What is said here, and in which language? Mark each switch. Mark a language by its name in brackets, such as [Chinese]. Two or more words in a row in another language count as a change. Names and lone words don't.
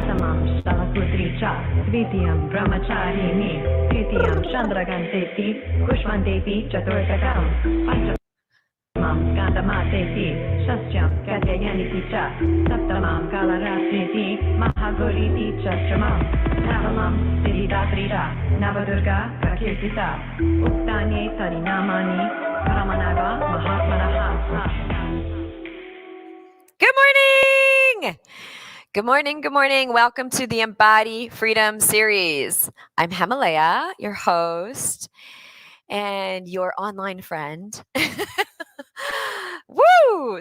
[Sanskrit] Prathamam Stalakutri Cha Dvitiyam Brahmacharini Tritiyam Chandraganteti Kushmanteti Chaturtakam Pancham Gandamateti Shastyam Kadyayaniti Cha Saptamam Kalaratriti Mahaguriti Chastramam Navalam Siddhidatrita Navadurga Prakirtita Uktanye Tarinamani Paramanaga Mahatmanaha. [English] Good morning! Good morning, good morning. Welcome to the Embody Freedom series. I'm Hemalayaa, your host and your online friend. Woo!